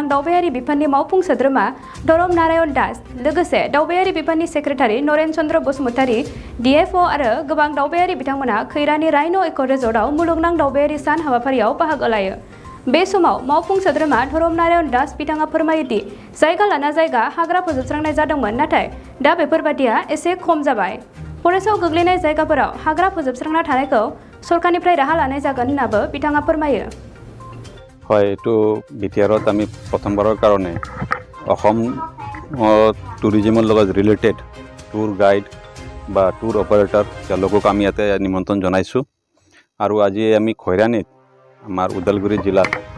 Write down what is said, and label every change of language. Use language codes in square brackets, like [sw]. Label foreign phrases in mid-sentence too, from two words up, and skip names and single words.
[brx] दावबायारि बिफाननि मावफुं सोद्रोमा धरम नारायण दास लोगोसे दावबायारि बिफाननि सेक्रेटारि नरेन चन्द्र बसुमतारी डिएफअ आरो गोबां दावबायारि बिथांमोना खैरानि राइन' इक' रिजर्टआव मुलुगनां दावबायारि सान हाबाफारियाव बाहागो लायो बे समाव मावफुं सोद्रोमा धरम नारायण दास बिथाङा फोरमायोदि जायगा लाना जायगा हाग्रा फोजोबस्रांनाय जादोंमोन नाथाय दा बेफोरबादिया एसे खम जाबाय फरेस्टआव गोग्लैनाय जायगाफोराव हाग्रा फोजोबस्रांना थानायखौ सरकारनिफ्राय राहा लानाय जागोन होननाबो बिथाङा फोरमायो [as] হয় এইটো বিটিআৰত আমি প্ৰথমবাৰৰ কাৰণে অসম টুৰিজিমৰ লগত ৰিলেটেড [en] tour guide [as] বা [en] tour operator [as] তেওঁলোকক আমি ইয়াতে নিমন্ত্ৰণ জনাইছোঁ আৰু আজি আমি খৈৰানীত আমাৰ ওদালগুৰি জিলাত